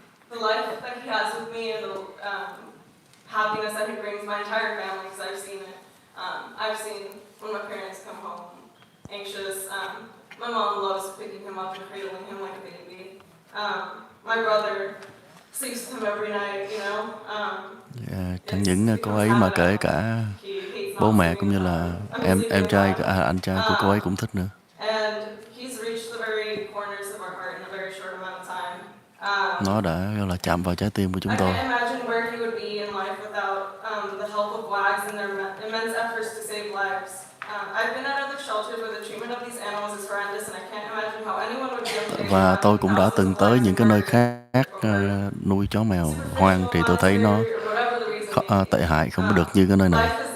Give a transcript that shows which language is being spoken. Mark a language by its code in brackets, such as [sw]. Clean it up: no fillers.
[en] The life that he has with me and the happiness that he brings my entire family, because I've seen it. I've seen when my parents come home anxious. My mom loves picking him up and cradling him like a baby. My brother sleeps with him every night, you know. [vi] Chẳng những cô ấy mà kể cả bố mẹ cũng như là anh trai của cô ấy cũng thích nữa. [en] And he's reached the very corners of our heart in a very short amount of time. [vi] Nó đã là chạm vào trái tim của chúng tôi. [en] I can't imagine where he would be in life without the help of WAGs and their immense efforts to save lives. I've been at other shelters where the treatment of these animals is horrendous, and I can't imagine how anyone would be able to. [vi] Và tôi cũng đã từng tới những cái nơi khác nuôi chó mèo hoang thì tôi thấy nó tệ hại không có được như cái nơi này.